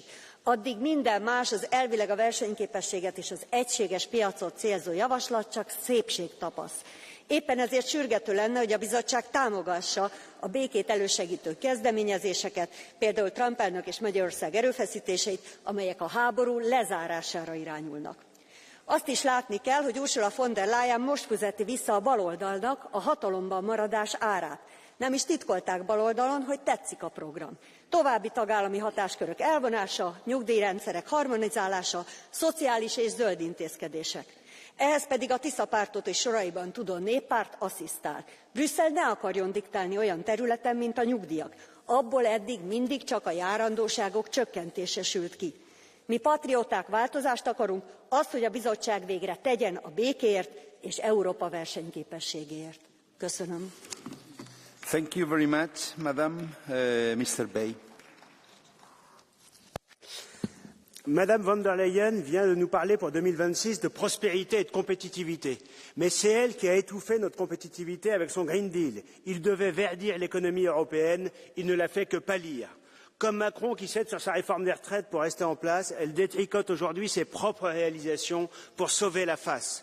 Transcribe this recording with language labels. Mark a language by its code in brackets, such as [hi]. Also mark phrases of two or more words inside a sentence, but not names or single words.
[hu] Addig minden más, az elvileg a versenyképességet és az egységes piacot célzó javaslat csak szépségtapasz. Éppen ezért sürgető lenne, hogy a bizottság támogassa a békét elősegítő kezdeményezéseket, például Trump elnök és Magyarország erőfeszítéseit, amelyek a háború lezárására irányulnak. Azt is látni kell, hogy Ursula von der Leyen most fizeti vissza a baloldalnak a hatalomban maradás árát. Nem is titkolták baloldalon, hogy tetszik a program. További tagállami hatáskörök elvonása, nyugdíjrendszerek harmonizálása, szociális és zöld intézkedések. Ehhez pedig a Tisza pártot és soraiban tudó néppárt asszisztál. Brüsszel ne akarjon diktálni olyan területen, mint a nyugdíjak. Abból eddig mindig csak a járandóságok csökkentése sült ki. Mi patrióták változást akarunk, azt, hogy a bizottság végre tegyen a békéért és Európa versenyképességéért. Köszönöm. [en] Thank you very much, Madam. Mr. Bay. [fr] Madame von der Leyen vient de nous parler pour 2026 de prospérité et de compétitivité. Mais c'est elle qui a étouffé notre compétitivité avec son Green Deal. Il devait verdir l'économie européenne, il ne l'a fait que pâlir. Comme Macron qui cède sur sa réforme des retraites pour rester en place, elle détricote aujourd'hui ses propres réalisations pour sauver la face.